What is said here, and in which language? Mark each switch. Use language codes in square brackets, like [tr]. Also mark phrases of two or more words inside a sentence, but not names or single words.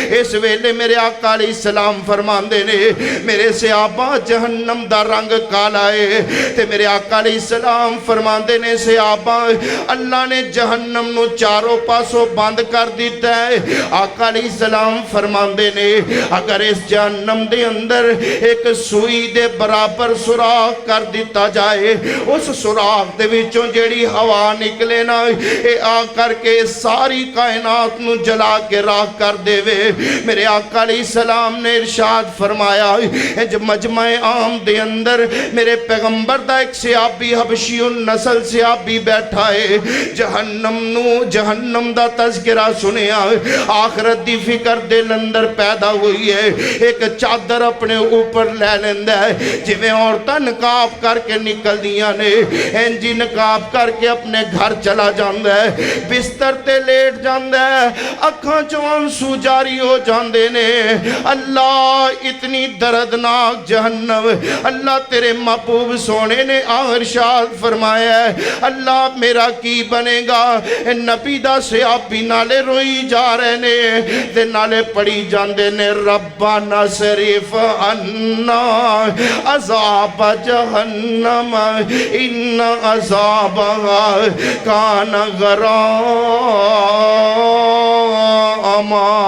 [pa] اس ویلے میرے آقا [ar] علیہ السلام [pa] فرماندے نے میرے صحابہ جہنم دا رنگ کالا ہے، تے میرے آقا [ar] علیہ السلام [pa] فرماندے نے صحابہ اللہ نے جہنم نو چاروں پاسوں بند کر دیتا ہے۔ آقا [ar] علیہ السلام [pa] فرماندے نے اگر اس جہنم دے اندر ایک سوئی دے برابر سوراخ کر دیتا جائے، اس سوراخ دے وچوں جیڑی ہوا نکلے نا اے آ کر کے ساری کائنات نو جلا کے راکھ کر دے وے۔ میرے آقا [ar] علیہ السلام [pa] نے ارشاد فرمایا جب مجمع عام دے اندر میرے پیغمبر دا ایک صحابی حبشی النسل صحابی بیٹھا ہے، جہنم دا تذکرہ سنیا، آخرت دی فکر دل اندر پیدا ہوئی ہے، ایک چادر اپنے اوپر لے لیندہ ہے جویں عورتاں نقاب کر کے نکل دیاں نے، انجی نقاب کر کے اپنے گھر چلا جاندہ ہے، بستر تے لیٹ جاندہ ہے، اکھاں چوں آنسو جاری ہو جاندے نے۔ اللہ اتنی دردناک جہنم، اللہ تیرے محبوب سونے نے ارشاد فرمایا ہے اللہ میرا کی بنے گا، نبی دا صحابی نالے روئی جا رہے نے تے نالے پڑی جاندے نے [ar] ربنا صرف عنا عذاب جہنم ان عذابها کان غراما۔